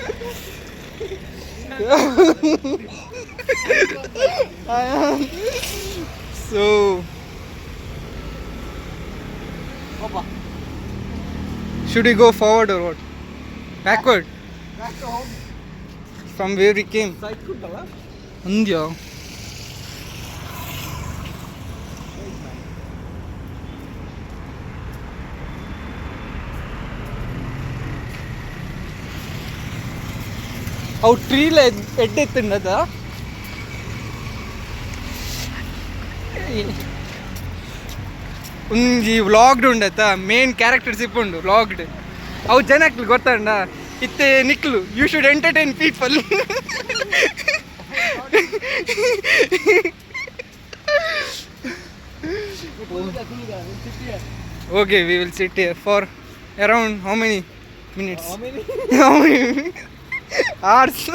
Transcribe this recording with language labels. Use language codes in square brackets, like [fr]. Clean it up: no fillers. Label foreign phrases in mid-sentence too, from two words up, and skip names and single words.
[en] So, Opa. should we go forward or what? Backward? Back to home. From where we came? Cycle, bala. India. [tcy] ಅವು ಟ್ರೀಲ ಎಡ್ಡೆತ್ತಿಂಡದ ಒಂಜಿ ವ್ಲಾಗ್ಡ್ ಉಂಡತ [en] main characters [tcy] ಇಪ್ಪುಂಡು ವ್ಲಾಗ್ಡ್ ಅವು ಜನಕ್ಲು ಗೊತ್ತಂಡ ಇತ್ತೆ ನಿಕ್ಲು [en] you should entertain people Okay, we will sit here for around how many minutes? How many? How many hours?